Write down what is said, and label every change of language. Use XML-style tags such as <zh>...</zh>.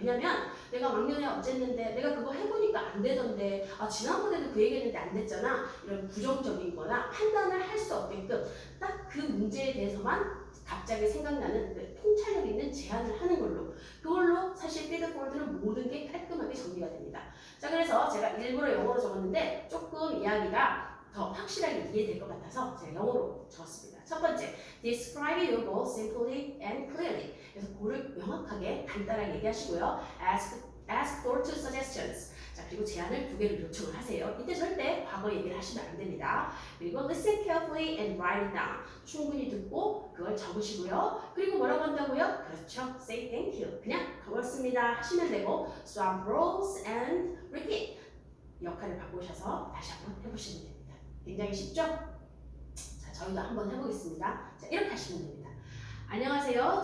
<ko>왜냐면 내가 막년에 어쨌는데 내가 그거 해보니까 안 되던데 지난번에도 그 얘기했는데 안 됐잖아, 이런 부정적인 거나 판단을 할 수 없게끔 딱 그 문제에 대해서만 갑자기 생각나는 그 통찰력 있는 제안을 하는 걸로, 그걸로 사실 필드 포워드는 모든 게 깔끔하게 정리가 됩니다. 자, 그래서 제가 일부러 영어로 적었는데 조금 이야기가 더 확실하게 이해될 것 같아서 제가 영어로 적었습니다. 첫 번째,</ko> <en>describe your goal simply and clearly.</en> <ko>그래서 고를 명확하게 간단하게 얘기하시고요.</ko> <en>ask for two suggestions.</en> <ko>자, 그리고 제안을 2개를 요청을 하세요. 이때 절대 과거 얘기를 하시면 안 됩니다. 그리고</ko> <en>listen carefully and write it down.</en> <ko>충분히 듣고 그걸 적으시고요. 그리고 뭐라고 한다고요? 그렇죠.</ko> <en>say thank you.</en> <ko>그냥 고맙습니다 하시면 되고</ko> <en>swap roles and repeat.</en> <ko>역할을 바꾸셔서 다시 한번 해보시면 됩니다. 굉장히 쉽죠? 자, 저희도 한번 해보겠습니다. 자, 이렇게 하시면 됩니다. 안녕하세요.</ko>